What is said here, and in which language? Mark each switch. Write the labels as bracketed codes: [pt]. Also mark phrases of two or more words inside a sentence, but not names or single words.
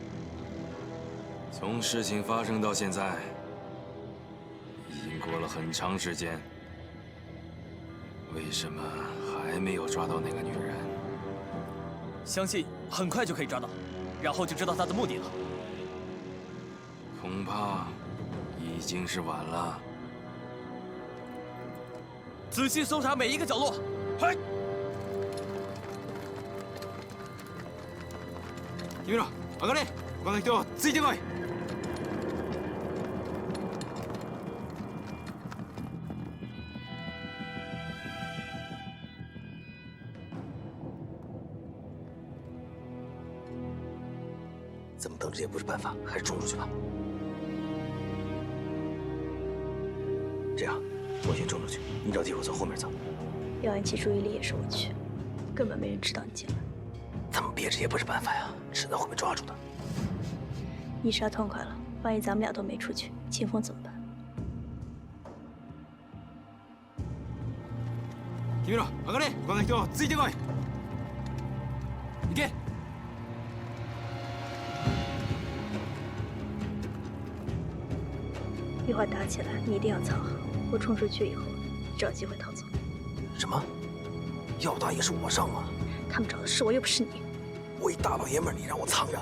[zh] 从事情发生到现在，已经过了很长时间，为什么还没有抓到那个女人？相信很快就可以抓到，然后就知道她的目的了。恐怕已经是晚了。仔细搜查每一个角落。嗨！ [ja] 君ら、上がれ！他の人をついてこい！ [zh] 这么等着也不是办法，还是冲出去吧。这样，我先冲出去，你找机会从后面走。要引起注意力也是我去，根本没人知道你进来。这么憋着也不是办法呀，迟早会被抓住的。一杀痛快了，万一咱们俩都没出去，秦风怎么办？ [ja] 君ら、上がれ！他の人をついてこい！行け！ [zh] 一会儿打起来，你一定要藏好。我冲出去以后，你找机会逃走。什么？要打也是我上啊！他们找的是我，又不是你。我一大老爷们儿，你让我藏着？